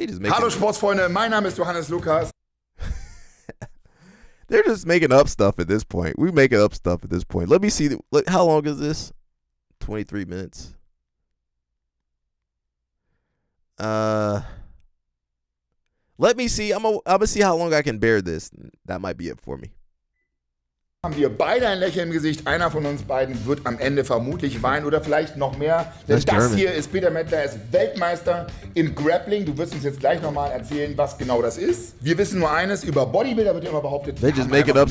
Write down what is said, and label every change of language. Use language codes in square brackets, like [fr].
[de] Hallo Sportsfreunde, mein Name ist Johannes Lukas. [en] They're just making up stuff at this point. We're making up stuff at this point. Let me see. How long is this? 23 minutes. Let me see. I'm gonna see how long I can bear this. That might be it for me. [de] Haben wir beide ein Lächeln im Gesicht. Einer von uns beiden wird am Ende vermutlich weinen oder vielleicht noch mehr. Denn das hier ist Peter Mettler, er ist Weltmeister im Grappling. Du wirst uns jetzt gleich nochmal erzählen, was genau das ist. Wir wissen nur eines, über Bodybuilder wird immer behauptet, [en] they just make it up